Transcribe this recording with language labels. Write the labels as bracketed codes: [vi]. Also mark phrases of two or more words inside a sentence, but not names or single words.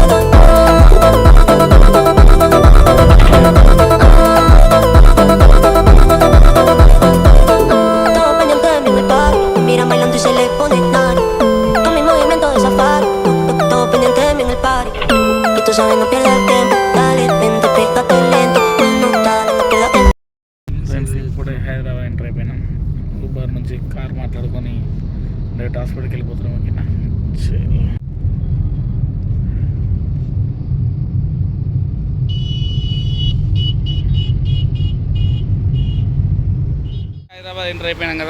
[es] Todo pendiente de mí en el party. Me miran bailando y se le pone nani. Con mi movimiento de safari. Todo pendiente de mí en el party. Y tú sabes, no pierdas el tiempo. Dale, vente, pégate lento. No, dale, no pierdas tiempo. [te] ఫ్రెండ్స్ ఇప్పుడే హైదరాబాద్ ఎంటర్ అయిపోయినాం. ఊబర్ నుంచి కార్ మాట్లాడుకొని [en] direct hospital [te] వెళ్ళిపోతున్నాం. ఓకేనా, హైదరాబాద్ ఎంటర్ అయిపోయినాం కదా.